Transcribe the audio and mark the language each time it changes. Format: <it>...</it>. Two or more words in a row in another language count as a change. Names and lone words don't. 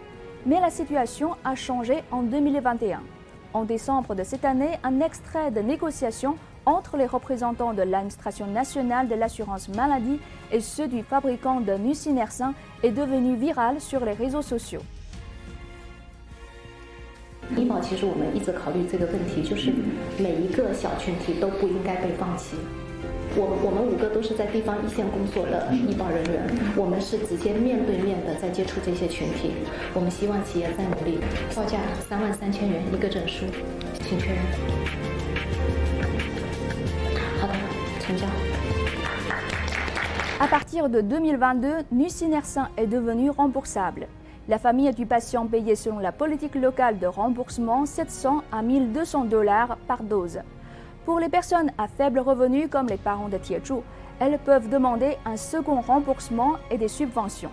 <fr>Mais la situation a changé en 2021. En décembre de cette année, un extrait de négociation entre les représentants de l'administration nationale de l'assurance maladie et ceux du fabricant de nusinersen est devenu viral sur les réseaux sociaux.</fr> <zh>医保其实我们一直考虑这个问题，就是每一个小群体都不应该被放弃。我们5个都是在地方一线工作的医保人员，我们是直接面对面的在接触这些群体。我们希望企业再努力，报价33000元一个诊书，请确认。好的，成交。</zh> <fr>À partir de 2022, nusinersen est devenu remboursable. La famille du patient payait selon la politique locale de remboursement $700 à $1,200 par dose. Pour les personnes à faible revenu comme les parents de Piezhou, elles peuvent demander un second remboursement et des subventions.</fr>